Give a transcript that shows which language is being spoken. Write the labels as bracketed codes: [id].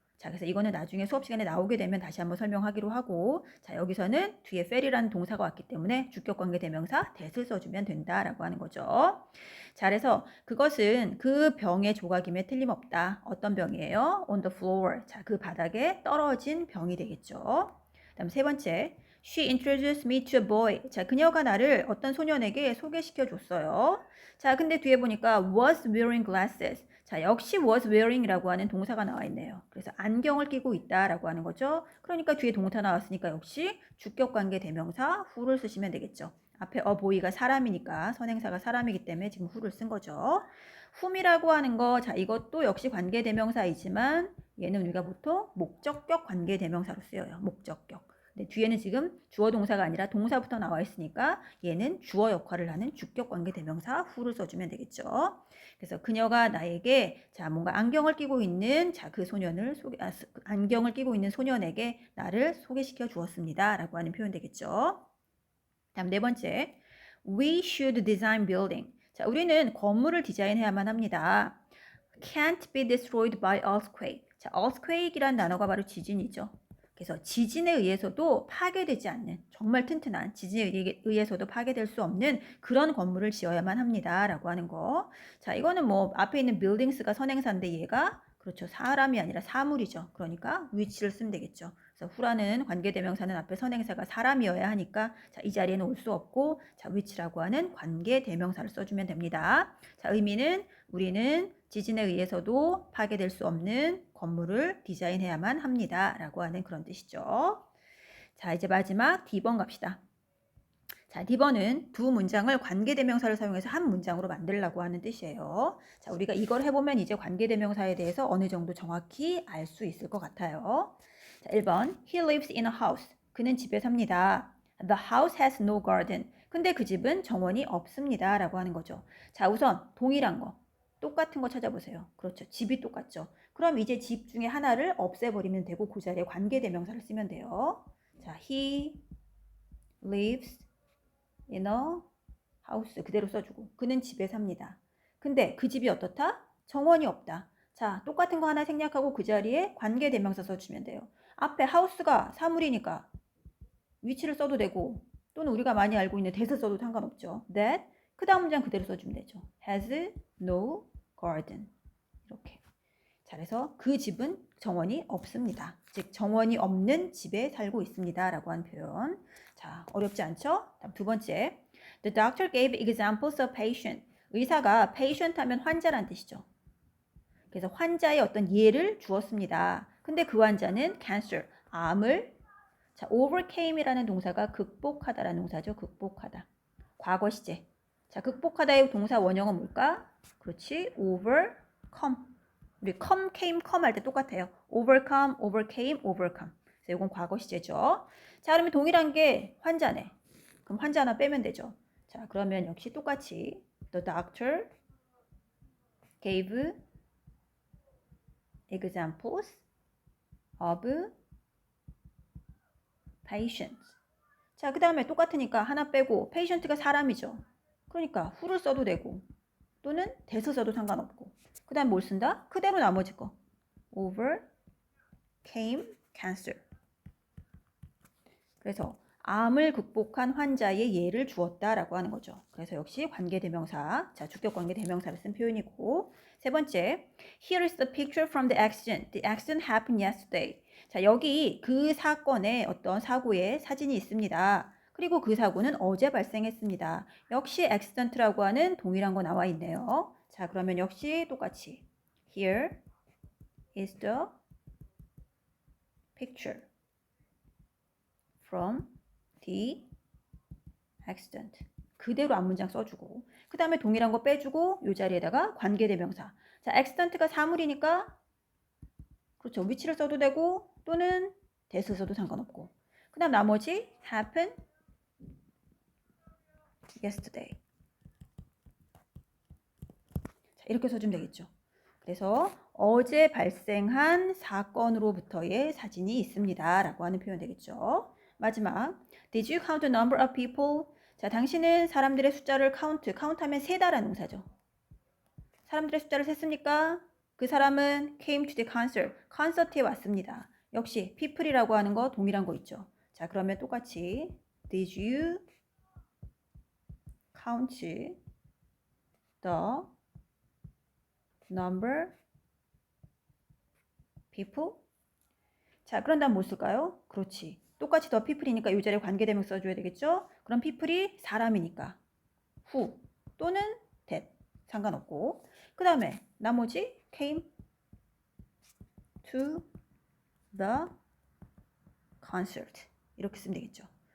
[ko] 자, 그래서 이거는 나중에 수업 시간에 나오게 되면 다시 한번 설명하기로 하고, 자, 여기서는 뒤에 fell이라는 동사가 왔기 때문에 주격 관계 대명사 that을 써주면 된다라고 하는 거죠. 자, 그래서 그것은 그 병의 조각임에 틀림없다. 어떤 병이에요? [en] on the floor. [ko] 자, 그 바닥에 떨어진 병이 되겠죠. 다음 세 번째, [en] she introduced me to a boy. [ko] 자, 그녀가 나를 어떤 소년에게 소개시켜 줬어요. 자, 근데 뒤에 보니까 [en] was wearing glasses. [ko] 자, 역시 was wearing이라고 하는 동사가 나와 있네요. 그래서 안경을 끼고 있다라고 하는 거죠. 그러니까 뒤에 동사 나왔으니까 역시 주격관계 대명사 who를 쓰시면 되겠죠. 앞에 a boy가 사람이니까 선행사가 사람이기 때문에 지금 who를 쓴 거죠. whom이라고 하는 거, 자, 이것도 역시 관계 대명사이지만 얘는 우리가 보통 목적격 관계 대명사로 쓰여요. 목적격. 근데 뒤에는 지금 주어 동사가 아니라 동사부터 나와 있으니까 얘는 주어 역할을 하는 주격 관계 대명사 who를 써주면 되겠죠. 그래서 그녀가 나에게 자, 뭔가 안경을 끼고 있는 자, 그 소년을 안경을 끼고 있는 소년에게 나를 소개시켜 주었습니다라고 하는 표현 되겠죠. 다음 네 번째, [en] we should design building. [ko] 자, 우리는 건물을 디자인해야만 합니다. [en] can't be destroyed by earthquake. [ko] 자, earthquake이란 단어가 바로 지진이죠. 그래서 지진에 의해서도 파괴되지 않는 정말 튼튼한 지진에 의해서도 파괴될 수 없는 그런 건물을 지어야만 합니다. 라고 하는 거. 자, 이거는 뭐 앞에 있는 buildings가 선행사인데 얘가 그렇죠. 사람이 아니라 사물이죠. 그러니까 위치를 쓰면 되겠죠. 그래서 후라는 관계대명사는 앞에 선행사가 사람이어야 하니까 자, 이 자리에는 올 수 없고 자, 위치라고 하는 관계대명사를 써주면 됩니다. 자, 의미는 우리는 지진에 의해서도 파괴될 수 없는 건물을 디자인해야만 합니다. 라고 하는 그런 뜻이죠. 자, 이제 마지막 D번 갑시다. 자, D번은 두 문장을 관계대명사를 사용해서 한 문장으로 만들라고 하는 뜻이에요. 자, 우리가 이걸 해보면 이제 관계대명사에 대해서 어느 정도 정확히 알 수 있을 것 같아요. 자, 1번 [en] He lives in a house. [ko] 그는 집에 삽니다. [en] The house has no garden. [ko] 근데 그 집은 정원이 없습니다. 라고 하는 거죠. 자, 우선 동일한 거. 똑같은 거 찾아보세요. 그렇죠. 집이 똑같죠. 그럼 이제 집 중에 하나를 없애버리면 되고 그 자리에 관계대명사를 쓰면 돼요. 자, [en] he lives in a house [ko] 그대로 써주고 그는 집에 삽니다. 근데 그 집이 어떻다? 정원이 없다. 자, 똑같은 거 하나 생략하고 그 자리에 관계대명사 써주면 돼요. 앞에 house가 사물이니까 위치를 써도 되고 또는 우리가 많이 알고 있는 that을 써도 상관없죠. that 그 다음 문장 그대로 써주면 되죠. [en] has no garden [ko] 이렇게. 자, 그래서 그 집은 정원이 없습니다. 즉 정원이 없는 집에 살고 있습니다. 라고 하는 표현. 자, 어렵지 않죠? 다음 두 번째. [en] The doctor gave examples of patient. [ko] 의사가 patient 하면 환자란 뜻이죠. 그래서 환자의 어떤 예를 주었습니다. 근데 그 환자는 cancer, 암을 자, overcame이라는 동사가 극복하다라는 동사죠. 극복하다. 과거 시제. 자, 극복하다의 동사 원형은 뭘까? 그렇지. overcome. 우리 come, came, come 할 때 똑같아요. [en] overcome, overcame, overcome. [ko] 그래서 이건 과거 시제죠. 자, 그러면 동일한 게 환자네. 그럼 환자 하나 빼면 되죠. 자, 그러면 역시 똑같이 [en] the doctor gave examples of patients. [ko] 자, 그 다음에 똑같으니까 하나 빼고 patient가 사람이죠. 그러니까 who를 써도 되고 또는 that을 써도 상관없고 그 다음 뭘 쓴다? 그대로 나머지 거 [en] overcame cancer. [ko] 그래서 암을 극복한 환자의 예를 주었다라고 하는 거죠. 그래서 역시 관계대명사, 자 주격 관계대명사를 쓴 표현이고 세 번째, [en] here is the picture from the accident. The accident happened yesterday. [ko] 자 여기 그 사건의 어떤 사고의 사진이 있습니다. 그리고 그 사고는 어제 발생했습니다. 역시 accident라고 하는 동일한 거 나와 있네요. 자 그러면 역시 똑같이 [en] here is the picture from the accident. [ko] 그대로 앞문장 써주고 그 다음에 동일한 거 빼주고 이 자리에다가 관계대명사. 자, accident가 사물이니까 그렇죠. 위치를 써도 되고 또는 that을 써도 상관없고 그 다음 나머지 [en] happened yesterday. [ko] 자, 이렇게 써주면 되겠죠. 그래서 어제 발생한 사건으로부터의 사진이 있습니다. 라고 하는 표현 되겠죠. 마지막, [en] Did you count the number of people? [ko] 자, 당신은 사람들의 숫자를 count하면 세다라는 동사죠. 사람들의 숫자를 셌습니까? 그 사람은 [en] came to the concert, [ko] 콘서트에 왔습니다. 역시 people이라고 하는 거 동일한 거 있죠. 자, 그러면 똑같이 [en] Did you count the number people? [ko] 자, 그런 다음 뭐 쓸까요? 그렇지. 똑같이 the people이니까 이 자리에 관계대명 써줘야 되겠죠? 그럼 people이 사람이니까 who 또는 that 상관없고 그 다음에 나머지 [en] came to the concert [ko] 이렇게 쓰면 되겠죠.